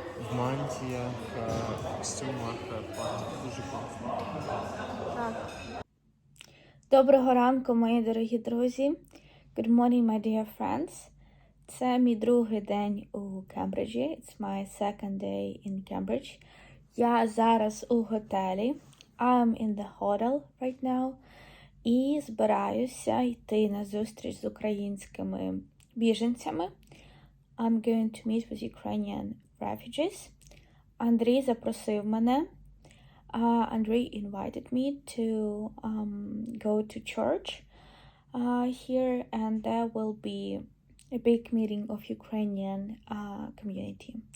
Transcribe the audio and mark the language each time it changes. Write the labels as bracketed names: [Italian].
[Ukrainian] В мантіях, в костюмах, дуже класно. Так. Доброго ранку, мої дорогі друзі. [English] Good morning, my dear friends. [Ukrainian] Це мій другий день у Кембриджі. [English] It's my second day in Cambridge. [Ukrainian] Я зараз у готелі. [English] I'm in the hotel right now. [Ukrainian] І збираюся йти на зустріч з українськими біженцями. [English] I'm going to meet with Ukrainian refugees. [Ukrainian] Андрій запросив мене. [English] Andrei invited me to go to church here, and there will be a big meeting of Ukrainian community.